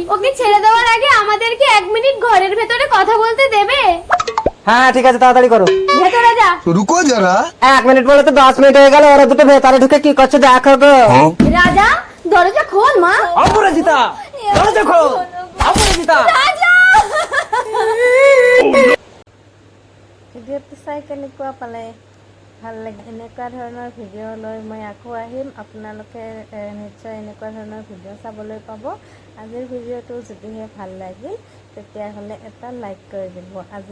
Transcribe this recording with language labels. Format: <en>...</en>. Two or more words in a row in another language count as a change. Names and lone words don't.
<bn>ওকে ছেড়ে দেওয়ার আগে আমাদেরকে 1 মিনিট ঘরের ভেতরে কথা বলতে দেবে? হ্যাঁ ঠিক আছে, তাড়াতাড়ি করো। ভেতরে যা।</bn> <hi>रुको जरा।</hi> <bn>1 মিনিট বলে তো 10 মিনিট হয়ে গেল। ওরা দুটো ভেতরে ঢুকে কি করছে দেখো গো। রাজা, দরজা খোল মা। অপরাজিতা, দরজা খোল। অপরাজিতা। রাজা!</bn> <as>ভিডিঅ'টো চাই কেনেকুৱা পালে? ভাল লাগে? এনেকুৱা ধৰণৰ ভিডিঅ' লৈ মই আকৌ আহিম। আপোনালোকে নিশ্চয় এনেকুৱা ধৰণৰ ভিডিঅ' চাবলৈ পাব। আজিৰ ভিডিঅ'টো যদিহে ভাল লাগিল তেতিয়াহ'লে এটা লাইক কৰি দিব।</as>